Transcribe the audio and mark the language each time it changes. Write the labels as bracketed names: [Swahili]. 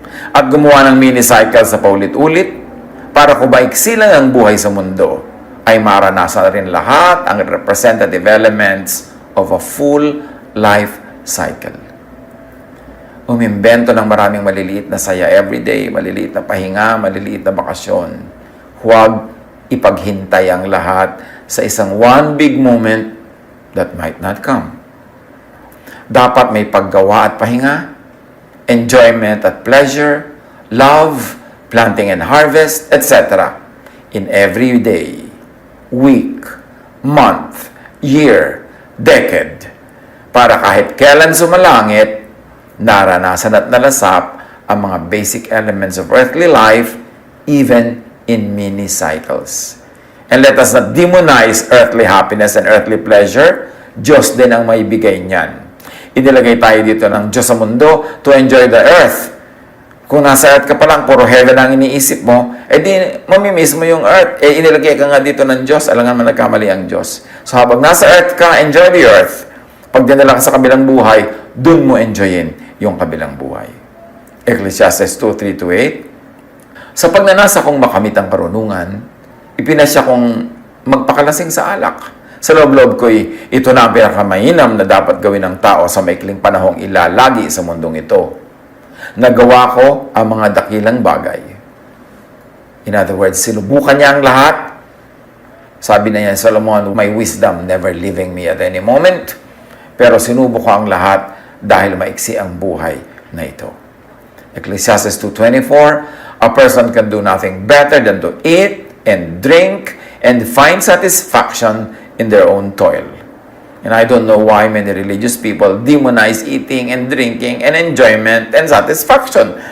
[Filipino] At gumawa ng mini-cycle sa paulit-ulit para kung maiksi lang ang buhay sa mundo, ay maranasan rin lahat ang [English] representative elements of a full life cycle. [Filipino] Umimbento ng maraming maliliit na saya everyday, maliliit na pahinga, maliliit na bakasyon. Huwag ipaghintay ang lahat sa isang [English] one big moment that might not come. [Filipino] Dapat may paggawa at pahinga, [English] enjoyment at pleasure, love, planting and harvest, etc. in every day, week, month, year, decade, [Filipino] para kahit kailan sumalangit, naranasan at nalasap ang mga [English] basic elements of earthly life, even in mini cycles. And let us not demonize earthly happiness and earthly pleasure. [Filipino] Diyos din ang may bigay niyan. Inilagay tayo dito ng Diyos sa mundo [English] to enjoy the earth. [Filipino] Kung nasa earth ka pa lang, puro heaven ang iniisip mo, di mamimiss mo yung earth. Inilagay ka nga dito ng Diyos, alangan man nagkamali ang Diyos. So habang nasa earth ka, [English] enjoy the earth. [Filipino] Pag dinala ka sa kabilang buhay, dun mo enjoyin yung kabilang buhay. Ecclesiastes 2:3-8, sa pagnanasa kong makamit ang karunungan, ipinasya kong magpakalasing sa alak. Sa loob-loob ko'y ito na ang pinakamainam na dapat gawin ng tao sa maikling panahong ilalagi sa mundong ito. Nagawa ko ang mga dakilang bagay. [English] In other words, [Filipino] sinubukan niya ang lahat. Sabi na niya, [English] Solomon, my wisdom never leaving me at any moment. [Filipino] Pero sinubok ko ang lahat dahil maiksi ang buhay na ito. [English] Ecclesiastes 2:24, a person can do nothing better than to eat and drink and find satisfaction in their own toil. And I don't know why many religious people demonize eating and drinking and enjoyment and satisfaction.